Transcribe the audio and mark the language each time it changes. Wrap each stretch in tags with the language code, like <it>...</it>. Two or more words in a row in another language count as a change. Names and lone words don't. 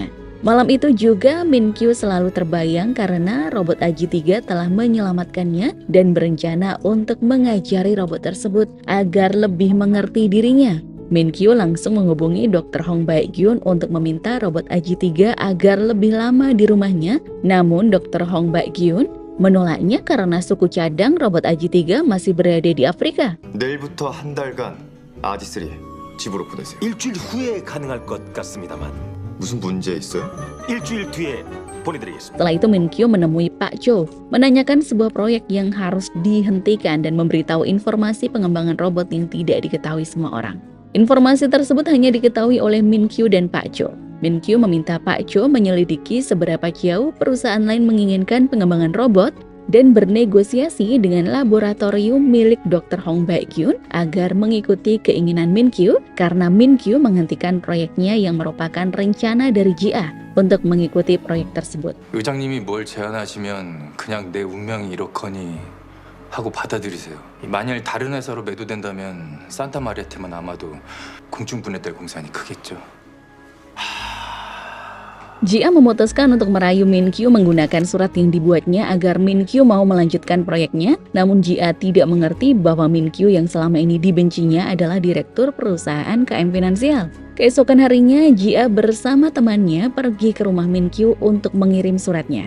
<id>Malam itu juga Min-kyu selalu terbayang karena robot AJ3 telah menyelamatkannya dan berencana untuk mengajari robot tersebut agar lebih mengerti dirinya. Min-kyu langsung menghubungi Dr. Hong Baek-gyun untuk meminta robot AJ3 agar lebih lama di rumahnya. Namun Dr. Hong Baek-gyun menolaknya karena suku cadang robot AJ3 masih berada di Afrika.</id> <ko>내일부터 한 달간 아지스리 집으로 보내세요. 일주일 후에 가능할 것 같습니다만. 무슨 문제 있어요? 일주일 뒤에 보내드리겠습니다.</ko> <id>Setelah itu Min-kyu menemui Pak Cho, menanyakan sebuah proyek yang harus dihentikan dan memberitahu informasi pengembangan robot yang tidak diketahui semua orang. Informasi tersebut hanya diketahui oleh Min-kyu dan Pak Cho. Min-kyu meminta Pak Cho menyelidiki seberapa jauh perusahaan lain menginginkan pengembangan robot dan bernegosiasi dengan laboratorium milik Dr. Hong Baek-kyun agar mengikuti keinginan Min-kyu karena Min-kyu menghentikan proyeknya yang merupakan rencana dari Ji-ah untuk mengikuti proyek tersebut.</id> <ko>의장님이 뭘 제안하시면 그냥 내 운명이 이렇거니 하고 받아들이세요. 만일 다른 회사로 매도된다면 산타마리아팀은 아마도 공중분해될 공산이 크겠죠.</ko> <id>Ji-ah memutuskan untuk merayu Min-kyu menggunakan surat yang dibuatnya agar Min-kyu mau melanjutkan proyeknya, namun Ji-ah tidak mengerti bahwa Min-kyu yang selama ini dibencinya adalah direktur perusahaan KM Finansial. Keesokan harinya, Ji-ah bersama temannya pergi ke rumah Min-kyu untuk mengirim suratnya.</id>